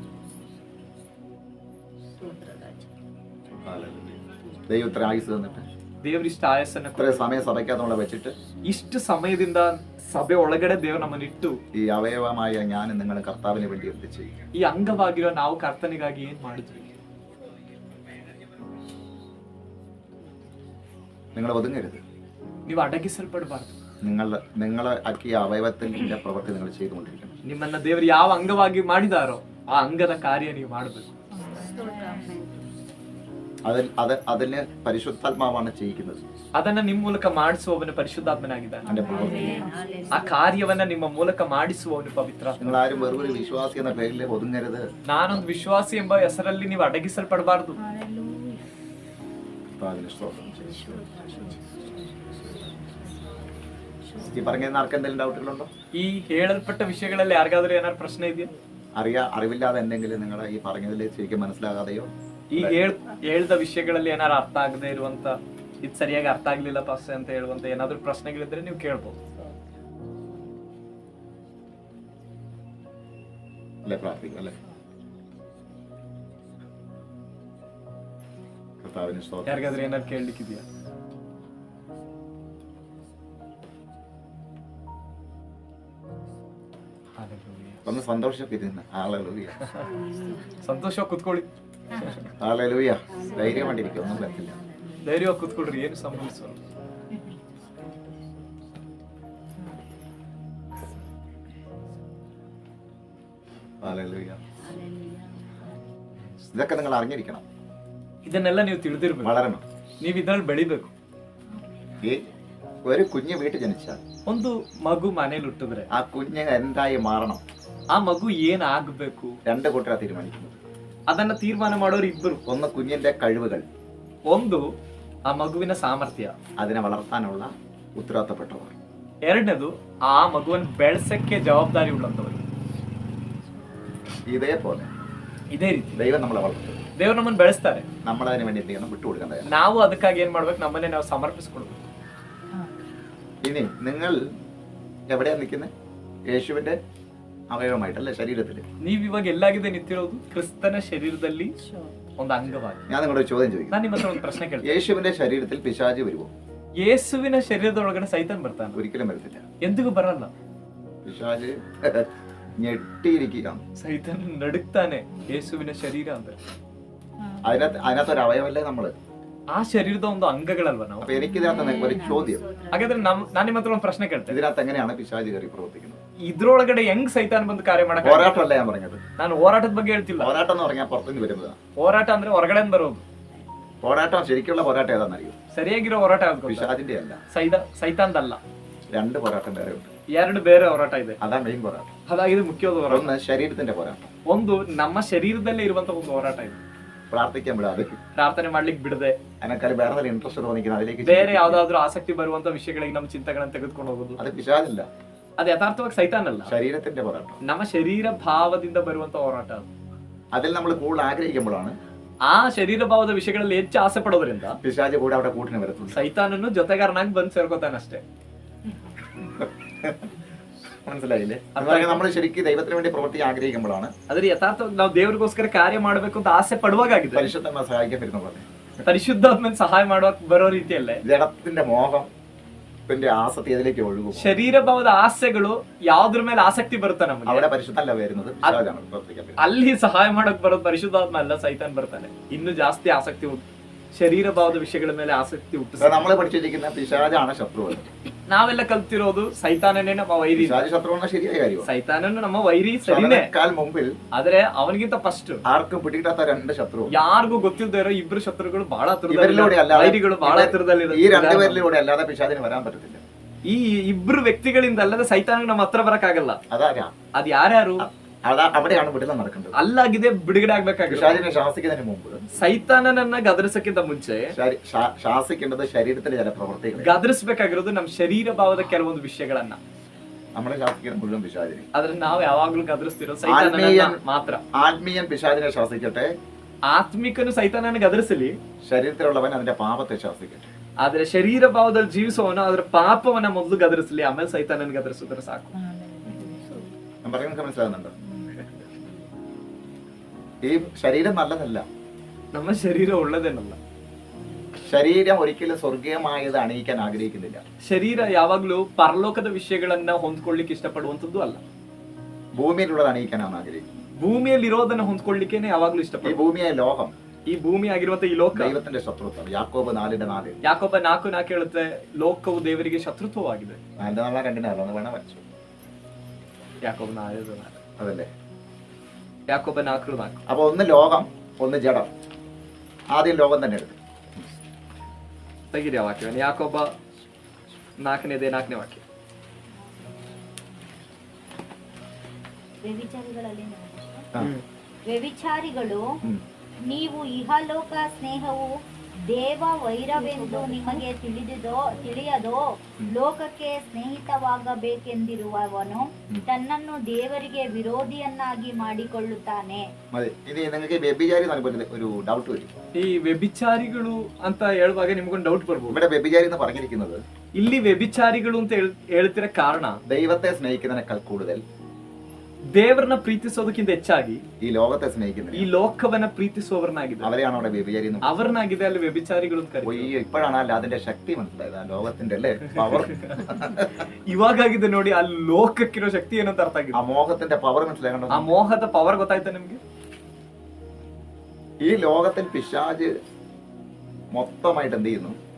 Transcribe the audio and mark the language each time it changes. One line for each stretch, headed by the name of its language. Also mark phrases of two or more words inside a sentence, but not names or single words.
Malayalam: ദൈവം ഇത്ര ആയുസ് തന്നിട്ട്,
Kannada: ದೇವರಿಷ್ಟ ಆಯಸ್ಸನ್ನ
Malayalam: ഇത്ര സമയം സഭയ്ക്കകത്ത് നമ്മളെ വെച്ചിട്ട്,
Kannada: ಇಷ್ಟು ಸಮಯದಿಂದ ಸಭೆ ಒಳಗಡೆ ದೇವರು ನಮ್ಮನ್ನು ಇಟ್ಟು,
Malayalam: ഈ അവയവമായ ഞാൻ നിങ്ങൾ കർത്താവിന് വേണ്ടി എന്ത് ചെയ്യും?
Kannada: ಈ ಅಂಗವಾಗಿರೋ ನಾವು ಕರ್ತನಿಗಾಗಿ ಏನ್ ಮಾಡಿದ್ವಿ?
Malayalam: നിങ്ങൾ ഒതുങ്ങരുത്.
Kannada: ನೀವು ಅಡಗಿಸಲ್ಪಡಬಾರ್ದು.
Malayalam: നിങ്ങളെ ആക്കിയ അവയവത്തിന്റെ പ്രവൃത്തി നിങ്ങൾ ചെയ്തുകൊണ്ടിരിക്കണം.
Kannada: ನಿಮ್ಮನ್ನ ದೇವರು ಯಾವ ಅಂಗವಾಗಿ ಮಾಡಿದಾರೋ ಆ ಅಂಗದ ಕಾರ್ಯ ನೀವು ಮಾಡಬೇಕು.
Malayalam: അതിന് പരിശുദ്ധാത്മാവാണ് ചെയ്യിക്കുന്നത്.
Kannada: ಅದನ್ನ ನಿಮ್ಮ ಮೂಲಕ ಮಾಡಿಸುವವನು ಪರಿಶುದ್ಧಾತ್ಮನಾಗಿದ್ದಾನೆ.
Malayalam: അതിന്റെ പ്രവൃത്തി
Kannada: ಆ ಕಾರ್ಯವನ್ನ ನಿಮ್ಮ ಮೂಲಕ ಮಾಡಿಸುವವನು ಪವಿತ್ರ.
Malayalam: നിങ്ങൾ ആരും വെറുതെ വിശ്വാസി എന്ന പേരിൽ ഒതുങ്ങരുത്.
Kannada: ನಾನೊಂದು ವಿಶ್ವಾಸಿ ಎಂಬ ಹೆಸರಲ್ಲಿ ನೀವು ಅಡಗಿಸಲ್ಪಡಬಾರದು.
Malayalam: ഈ പറഞ്ഞതിന് ആർക്ക് എന്തെങ്കിലും ഡൗട്ടുകളുണ്ടോ?
Kannada: ಈ ಹೇಳಲ್ಪಟ್ಟ ವಿಷಯಗಳಲ್ಲಿ ಯಾರಿಗಾದ್ರೂ ಏನಾದ್ರು ಪ್ರಶ್ನೆ ಇದೆಯಾ?
Malayalam: അറിവില്ലാതെ എന്തെങ്കിലും നിങ്ങളെ ഈ പറഞ്ഞതിൽ ശരിക്കും മനസ്സിലാകാതെയോ
Kannada: ಈ ಹೇಳ್ದ ವಿಷಯಗಳಲ್ಲಿ ಏನಾದ್ರು ಅರ್ಥ ಆಗದೆ ಇರುವಂತ, ಇದು ಸರಿಯಾಗಿ ಅರ್ಥ ಆಗ್ಲಿಲ್ಲ ಪಾಸ್ಟರ್ ಅಂತ ಹೇಳುವಂತ ಏನಾದ್ರು ಪ್ರಶ್ನೆಗಳಿದ್ರೆ ನೀವು ಕೇಳ್ಬೋದು.
Malayalam: അല്ലേ? പ്രാർത്ഥിക്കും അല്ലേ? കർത്താവിനെ സ്തോത്രം.
Kannada: ಯಾರಿಗಾದ್ರೂ ಏನಾದ್ರು ಕೇಳಲಿಕ್ಕಿದೆಯಾ?
Malayalam: ഒന്ന് സന്തോഷമൊക്കെ ഇരുന്ന്. ഹല്ലേലൂയ.
Kannada: ಸಂತೋಷವಾಗಿ ಕುತ್ಕೊಳ್ಳಿ.
Malayalam: ഹല്ലേലൂയ. ധൈര്യമായിട്ടിരിക്കും, ഒന്നും പറ്റില്ല.
Kannada: ಧೈರ್ಯವಾಗಿ ಕುತ್ಕೊಳ್ರಿ, ಏನು ಸಂಭವಿಸೋಲ್ಲ.
Malayalam: ഹല്ലേലൂയ. ഇതൊക്കെ നിങ്ങൾ അറിഞ്ഞിരിക്കണം.
Kannada: ಇದನ್ನೆಲ್ಲ ನೀವು ತಿಳಿದಿರ್ಬೇಕು,
Malayalam: വളരണം.
Kannada: ನೀವು ಇದ್ರಲ್ಲಿ ಬೆಳಿಬೇಕು.
Malayalam: ഈ ഒരു കുഞ്ഞ് വീട്ടിൽ ജനിച്ചാൽ
Kannada: ಒಂದು ಮಗು ಮನೇಲಿ ಹುಟ್ಟಿದ್ರೆ
Malayalam: ആ കുഞ്ഞ് എന്തായി മാറണം,
Kannada: ಆ ಮಗು ಏನ್ ಆಗ್ಬೇಕು
Malayalam: രണ്ട് കൂട്ടരാ തീരുമാനിക്കുന്നത്.
Kannada: ಅದನ್ನ ತೀರ್ಮಾನ ಮಾಡೋರು ಇಬ್ಬರು.
Malayalam: ഒന്ന് കുഞ്ഞിന്റെ കഴിവുകൾ,
Kannada: ಒಂದು ಆ ಮಗುವಿನ ಸಾಮರ್ಥ್ಯ,
Malayalam: അതിനെ വളർത്താനുള്ള ഉത്തരവാദിത്തപ്പെട്ടവർ.
Kannada: ಎರಡನೇದು ಆ ಮಗುವನ್ನು ಬೆಳೆಸಕ್ಕೆ ಜವಾಬ್ದಾರಿ ಉಳ್ಳಂತವರು.
Malayalam: ഇതേപോലെ
Kannada: ಇದೇ ರೀತಿ
Malayalam: ദൈവം നമ്മളെ വളർത്തും.
Kannada: ದೇವ್ರು ನಮ್ಮನ್ನು ಬೆಳೆಸ್ತಾರೆ.
Malayalam: നമ്മളതിന് വേണ്ടി എന്ത് ചെയ്യണം? വിട്ടുകൊടുക്കേണ്ടത്.
Kannada: ನಾವು ಅದಕ್ಕಾಗಿ ಏನ್ ಮಾಡ್ಬೇಕು? ನಮ್ಮನ್ನೇ ನಾವು ಸಮರ್ಪಿಸ್ಕೊಡ್ಬೇಕು.
Malayalam: ഇനി നിങ്ങൾ എവിടെയാ നിൽക്കുന്നത്? യേശുവിന്റെ അവയവമായിട്ടല്ലേ, ശരീരത്തിൽ.
Kannada: ನೀವ್ ಇವಾಗ ಎಲ್ಲಾಗಿದೆ ನಿಂತಿರೋದು? ಕ್ರಿಸ್ತನ ಶರೀರದಲ್ಲಿ ಒಂದು ಅಂಗವಾಗಿ.
Malayalam: ഞാൻ നിങ്ങളോട് ചോദ്യം ചോദിക്കും.
Kannada: ನಾನು ನಿಮ್ಮ ಹತ್ರ ಒಂದು ಪ್ರಶ್ನೆ ಕೇಳ್ತೀನಿ.
Malayalam: യേശുവിന്റെ ശരീരത്തിൽ പിശാച് വരുമോ?
Kannada: ಯೇಸುವಿನ ಶರೀರದೊಳಗಡೆ ಸೈತಾನ್ ಬರ್ತಾನೆ?
Malayalam: ഒരിക്കലും വരത്തില്ല.
Kannada: ಎಂದಿಗೂ ಬರಲ್ಲ.
Malayalam: പിശാച് ഞെട്ടിയിരിക്കുകയാണ്.
Kannada: ಸೈತಾನ್ ನಡುಕ್ತಾನೆ ಯೇಸುವಿನ ಶರೀರ ಅಂದ್ರೆ.
Malayalam: അതിനകത്തൊരു അവയവല്ലേ നമ്മള്?
Kannada: ಆ ಶರೀರದ ಒಂದು ಅಂಗಗಳಲ್ವ ನಾವು?
Malayalam: അപ്പൊ എനിക്കിതിനകത്ത് ഒരു ചോദ്യം.
Kannada: ಹಾಗಾದ್ರೆ ನಾನು ನಿಮ್ಮ ಹತ್ರ ಒಂದು ಪ್ರಶ್ನೆ ಕೇಳ್ತೇನೆ.
Malayalam: ഇതിനകത്ത് എങ്ങനെയാണ് പിശാച് കയറി പ്രവർത്തിക്കുന്നത്?
Kannada: ಇದ್ರೊಳಗಡೆ ಹೆಂಗ್ ಸೈತಾನ್ ಬಂದು ಕಾರ್ಯ ಮಾಡಕ್ಕೆ?
Malayalam: പോരാട്ടമല്ല ഞാൻ പറഞ്ഞത്.
Kannada: ನಾನು ಹೋರಾಟದ ಬಗ್ಗೆ ಹೇಳ್ತಿಲ್ಲ.
Malayalam: പോരാട്ടം എന്ന് പറഞ്ഞാൽ പുറത്തുനിന്ന് വരുന്നതാണ്.
Kannada: ಹೋರಾಟ ಅಂದ್ರೆ ಹೊರಗಡೆ ಬರೋದು.
Malayalam: പോരാട്ടം, ശരിക്കുള്ള പോരാട്ടം ഏതാണെന്നറിയോ?
Kannada: ಸರಿಯಾಗಿರೋ ಹೋರಾಟ ಯಾವ್ದು?
Malayalam: പിശാചിന്റെ അല്ല,
Kannada: ಸೈತಾನ್ದಲ್ಲ.
Malayalam: രണ്ട് പോരാട്ടം വേറെ ഉണ്ട്.
Kannada: ಎರಡು ಬೇರೆ ಹೋರಾಟ ಇದೆ.
Malayalam: അതാ മെയിൻ പോരാട്ടം.
Kannada: ಅದಾಗಿದೆ ಮುಖ್ಯವಾದ ಹೋರಾಟ.
Malayalam: ഒന്ന് ശരീരത്തിന്റെ പോരാട്ടം,
Kannada: ಒಂದು ನಮ್ಮ ಶರೀರದಲ್ಲೇ ಇರುವಂತ ಒಂದು ಹೋರಾಟ ಇದೆ.
Malayalam: പ്രാർത്ഥിക്കാൻ വിടാതെ,
Kannada: ಪ್ರಾರ್ಥನೆ ಮಾಡ್ಲಿಕ್ಕೆ ಬಿಡದೆ,
Malayalam: അതിനേക്കാൾ വേറെ ಇಂಟ್ರೆಸ್ಟ್ തോന്നിക്കുന്നത് അതിലേക്ക്
Kannada: ಬೇರೆ ಯಾವ್ದಾದ್ರು ಆಸಕ್ತಿ ಬರುವಂತ ವಿಷಯಗಳಿಗೆ ನಮ್ಮ ಚಿಂತೆಗಳನ್ನ ತೆಗೆದುಕೊಂಡು ಹೋಗೋದು.
Malayalam: അത് പിശാചല്ല,
Kannada: ಅದು ಯಥಾರ್ಥವಾಗಿ ಸೈತಾನ್ ಅಲ್ಲ,
Malayalam: ശരീരത്തിന്റെ പോരാട്ടം.
Kannada: ನಮ್ಮ ಶರೀರ ಭಾವದಿಂದ ಬರುವಂತ ಹೋರಾಟ ಅದು.
Malayalam: അതിൽ നമ്മൾ കൂടുതൽ ആഗ്രഹിക്കുമ്പോഴാണ്
Kannada: ಆ ಶರೀರ ಭಾವದ ವಿಷಯಗಳಲ್ಲಿ ಹೆಚ್ಚು ಆಸೆ ಪಡೋದ್ರಿಂದ
Malayalam: പിശാച് കൂടെ അവിടെ കൂട്ടിന് വരത്തുള്ളൂ.
Kannada: ಸೈತಾನನ್ನು ಜೊತೆಗಾರನಾಗಿ ಬಂದು ಸೇರ್ಕೋತಾನಷ್ಟೇ.
Malayalam: മനസ്സിലായില്ലേ? നമ്മൾ ശരിക്കും ദൈവത്തിന് വേണ്ടി പ്രവർത്തിക്കാൻ ആഗ്രഹിക്കുമ്പോഴാണ്,
Kannada: ಆದ್ರೆ ಯಥಾರ್ಥವಾಗಿ ನಾವು ದೇವರಿಗೋಸ್ಕರ ಕಾರ್ಯ ಮಾಡಬೇಕು ಅಂತ ಆಸೆ ಪಡುವಾಗಿದೆ.
Malayalam: പരിശുദ്ധന്മാർ സഹായിക്കാൻ വരുന്ന പോലെ
Kannada: ಪರಿಶುದ್ಧಾತ್ಮನ ಸಹಾಯ ಮಾಡುವ ಬರೋ ರೀತಿಯಲ್ಲೇ
Malayalam: ജഡത്തിന്റെ മോഹം പിന്നെ ആസക്തി അതിലേക്ക് ഒഴുകും.
Kannada: ಶರೀರ ಭಾವದ ಆಸೆಗಳು ಯಾವ್ದ್ರ ಮೇಲೆ ಆಸಕ್ತಿ ಬರುತ್ತೆ ನಮಗೆ,
Malayalam: അവിടെ പരിശുദ്ധല്ല വരുന്നത്, പിശാചാണ് പ്രവർത്തിക്കാൻ വരുന്നത്.
Kannada: ಅಲ್ಲಿ ಸಹಾಯ ಮಾಡಕ್ ಬರೋದು ಪರಿಶುದ್ಧಾತ್ಮ ಅಲ್ಲ, ಸೈತಾನ್ ಬರ್ತಾನೆ. ಇನ್ನು ಜಾಸ್ತಿ ಆಸಕ್ತಿ ಶರೀರ ಭಾವದ ವಿಷಯಗಳ ಮೇಲೆ ಆಸಕ್ತಿ ಹುಟ್ಟಿಸ.
Malayalam: നമ്മള് പഠിച്ചിരിക്കുന്ന പിശാചാണ് ശത്രു.
Kannada: ನಾವೆಲ್ಲ ಕಲ್ತಿರೋದು ಸೈತಾನನೇ ನಮ್ಮ ವೈರಿ.
Malayalam: പിശാച് ശത്രുവാണ് ശരിയായ കാര്യം.
Kannada: ಸೈತಾನನ್ನು ನಮ್ಮ ವೈರಿ ಸರಿನೇ,
Malayalam: മുമ്പിൽ
Kannada: ಆದ್ರೆ ಅವನಿಗಿಂತ ಫಸ್ಟ್
Malayalam: ആർക്കും പിടികിട്ടാത്ത രണ്ട് ശത്രു,
Kannada: ಯಾರಿಗೂ ಗೊತ್ತಿಲ್ಲದೆ ಇರೋ ಇಬ್ರು ಶತ್ರುಗಳು ಬಹಳ
Malayalam: ഇവരിലൂടെ അല്ലാതെ
Kannada: ವೈರಿಗಳು ಬಹಳ ಹತ್ರದಲ್ಲಿ.
Malayalam: ഈ രണ്ടുപേരിലൂടെ അല്ലാതെ പിശാചിന് വരാൻ പറ്റത്തില്ല.
Kannada: ಈ ಇಬ್ರು ವ್ಯಕ್ತಿಗಳಿಂದ ಅಲ್ಲದೆ ಸೈತಾನ ನಮ್ಮ ಹತ್ರ ಬರಕ್ಕಾಗಲ್ಲ.
Malayalam: അതാരാ?
Kannada: ಅದ್ ಯಾರ್ಯಾರು?
Malayalam: അവിടെയാണ് വിടുതൽ നടക്കേണ്ടത്.
Kannada: ಅಲ್ಲಾಗಿದೆ ಬಿಡುಗಡೆ ಆಗ್ಬೇಕಾಗಿಲ್ಲ.
Malayalam: പിശാചിനെ ശാസിക്കുന്നതിന് മുമ്പ്,
Kannada: ಸೈತಾನನನ್ನ ಗದರಿಸಕ್ಕಿಂತ ಮುಂಚೆ
Malayalam: ശാസിക്കേണ്ടത് ശരീരത്തിലെ ചില പ്രവർത്തികൾ.
Kannada: ಗದರಿಸಬೇಕಾಗಿರೋದು ನಮ್ಮ ಶರೀರ ಭಾವದ ಕೆಲವೊಂದು ವಿಷಯಗಳನ್ನ.
Malayalam: നമ്മളെ ശാസിക്കുന്ന മുഴുവൻ പിശാചിനെ.
Kannada: ಆದ್ರೆ ನಾವು ಯಾವಾಗ್ಲೂ ಗದರಿಸ್ತಿರೋ ಸೈತಾನನನ್ನ ಮಾತ್ರ.
Malayalam: ആത്മീയൻ പിശാചിനെ ശാസിക്കട്ടെ,
Kannada: ಆತ್ಮಿಕನು ಸೈತಾನನ ಗದರಿಸಲಿ,
Malayalam: ശരീരത്തിലുള്ളവൻ അതിന്റെ പാപത്തെ ശാസിക്കട്ടെ.
Kannada: ಆದ್ರೆ ಶರೀರ ಭಾವದಲ್ಲಿ ಜೀವಿಸುವವನು ಅದರ ಪಾಪವನ್ನ ಮೊದಲು ಗದರಿಸಲಿ, ಆಮೇಲೆ ಸೈತಾನನ ಗದರಿಸಿದ್ರೆ ಸಾಕು.
Malayalam: ഞാൻ പറയുന്നത് മനസ്സിലാകുന്നുണ്ടോ? ഈ ശരീരം നല്ലതല്ല,
Kannada: ನಮ್ಮ ಶರೀರ ಒಳ್ಳೆದೇನಲ್ಲ.
Malayalam: ശരീരം ഒരിക്കലും സ്വർഗീയമായത് അണിയിക്കാൻ ആഗ്രഹിക്കുന്നില്ല.
Kannada: ಶರೀರ ಯಾವಾಗ್ಲೂ ಪರಲೋಕದ ವಿಷಯಗಳನ್ನ ಹೊಂದ್ಕೊಳ್ಳಿಕ್ಕೆ ಇಷ್ಟಪಡುವಂತದ್ದು ಅಲ್ಲ,
Malayalam: ഭൂമിയിലുള്ളത് അണിയിക്കാനാണ് ആഗ്രഹിക്കുന്നത്.
Kannada: ಭೂಮಿಯಲ್ಲಿ ಇರೋದನ್ನ ಹೊಂದ್ಕೊಳ್ಳಿಕ್ಕೇನೆ ಯಾವಾಗ್ಲೂ
Malayalam: ഈ
Kannada: ಇಷ್ಟಪಡ.
Malayalam: ഭൂമിയായ ലോകം,
Kannada: ಈ ಭೂಮಿ ಆಗಿರುವಂತ ಈ ಲೋಕ
Malayalam: ദൈവത്തിന്റെ ശത്രുത്വം. യാക്കോബ് 4:4.
Kannada: ಯಾಕೊಬ್ಬ 4:4 ಹೇಳುತ್ತೆ, ಲೋಕವು ದೇವರಿಗೆ ಶತ್ರುತ್ವವಾಗಿದೆ.
Malayalam: 4:2 ഒന്ന് വേണം വരച്ചു.
Kannada: ಯಾಕೊಬ್ಬ 4:4
Malayalam: അതല്ലേ?
Kannada: ಯಾಕೊಬ್ಬ 4:4.
Malayalam: അപ്പൊ ഒന്ന് ലോകം, ഒന്ന് ജഡം. ആദ്യം ലോകം തന്നെ എടുത്തു.
Kannada: ತೆಗಿರಿ ಆ ವಾಕ್ಯವನ್ನು. ಯಾಕೋಬ 4ನೇ ವಾಕ್ಯ. ವ್ಯಭಿಚಾರಿಗಳಲ್ಲಿ ಹಾ. ವ್ಯಭಿಚಾರಿಗಳು, ಹ್ಮ್. ನೀವು ಇಹಲೋಕ ಸ್ನೇಹವು ದೇವ ವೈರವೆಂದು ನಿಮಗೆ ತಿಳಿಯದೋ? ಲೋಕಕ್ಕೆ ಸ್ನೇಹಿತವಾಗಬೇಕೆಂದಿರುವವನು ತನ್ನನ್ನು ದೇವರಿಗೆ ವಿರೋಧಿಯನ್ನಾಗಿ ಮಾಡಿಕೊಳ್ಳುತ್ತಾನೆ.
Malayalam: ഇനി നിങ്ങൾക്ക് വ്യഭിചാരി നൽകുന്ന ഒരു ഡൗട്ട് വരും.
Kannada: ಈ ವ್ಯಭಿಚಾರಿಗಳು ಅಂತ ಹೇಳುವಾಗ ನಿಮ್ಗೊಂದು ಡೌಟ್ ಬರ್ಬೋದು.
Malayalam: ഇവിടെ വ്യഭിചാരി എന്ന് പറഞ്ഞിരിക്കുന്നത്
Kannada: ಇಲ್ಲಿ ವ್ಯಭಿಚಾರಿಗಳು ಅಂತ ಹೇಳ್ತಿರೋ ಕಾರಣ
Malayalam: ദൈവത്തെ സ്നേഹിക്കുന്നതിനേക്കാൾ കൂടുതൽ
Kannada: ದೇವರನ್ನ ಪ್ರೀತಿಸೋದಕ್ಕಿಂತ ಹೆಚ್ಚಾಗಿ
Malayalam: ഈ ലോകത്തെ സ്നേഹിക്കുന്നത്,
Kannada: ಈ ಲೋಕವನ್ನ ಪ್ರೀತಿಸುವವರನ್ನಾಗಿದೆ,
Malayalam: അവരെയാണ് അവിടെ വ്യഭിചാരി എന്ന് പറയുന്നത്.
Kannada: ಅವರನ್ನಾಗಿದೆ ಅಲ್ಲಿ ವ್ಯಭಿಚಾರಿಗಳು ಅಂತ ಕರೀತಾರೆ.
Malayalam: ഒയ്യോ, ഇപ്പോഴാണ് അല്ല അതിന്റെ ശക്തി മനസ്സിലായത്, ആ ലോകത്തിന്റെ അല്ലേ പവർ.
Kannada: ಇವಾಗಿದೆ ನೋಡಿ ಆ ಲೋಕಕ್ಕಿರೋ ಶಕ್ತಿ ಏನಂತ ಅರ್ಥ
Malayalam: ആ
Kannada: ಆಗಿದೆ.
Malayalam: മോഹത്തിന്റെ പവർ മനസ്സിലാകണം.
Kannada: ಆ ಮೋಹದ ಪವರ್ ಗೊತ್ತಾಯ್ತಾ ನಿಮ್ಗೆ?
Malayalam: ഈ ലോകത്തിൽ പിശാച് മൊത്തമായിട്ട് എന്ത് ചെയ്യുന്നു?